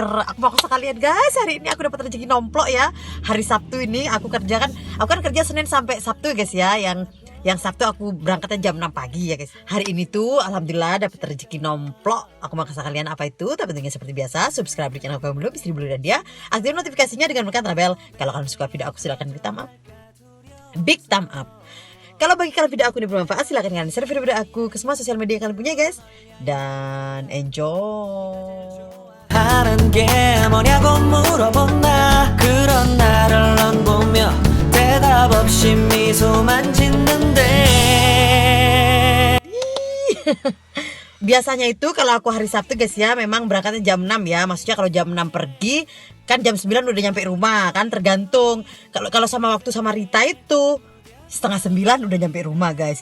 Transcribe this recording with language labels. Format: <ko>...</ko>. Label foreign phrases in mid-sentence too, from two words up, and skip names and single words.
<id>Aku mau sekalian guys, hari ini aku dapat rezeki nomplok ya. Hari Sabtu ini aku kerja kan, aku kan kerja Senin sampai Sabtu guys ya. Yang Sabtu aku berangkatnya jam 6 pagi ya guys. Hari ini tuh alhamdulillah dapat rezeki nomplok. Aku mau kasih kalian apa itu, tapi tentunya seperti biasa subscribe di channel aku belum, Istri Bule dan dia. Aktifin notifikasinya dengan menekan bel. Kalau kalian suka video aku silahkan beri</id> <en>thumb up, big thumb up.</en> <id>Kalau bagi kalian video aku ini bermanfaat, silahkan kalian share video aku ke semua sosial media yang kalian punya guys. Dan enjoy.</id> <ko>하는 게 뭐냐고 물어본다. 그런 나를 넌 보며 대답 없이 미소만 짓는데.</ko> <id>Biasanya itu kalau aku hari Sabtu guys ya, memang berangkatnya jam 6 ya. Maksudnya kalau jam 6 pergi kan jam 9 udah nyampe rumah kan, tergantung. Kalau sama waktu sama Rita itu setengah 9 udah nyampe rumah guys.</id>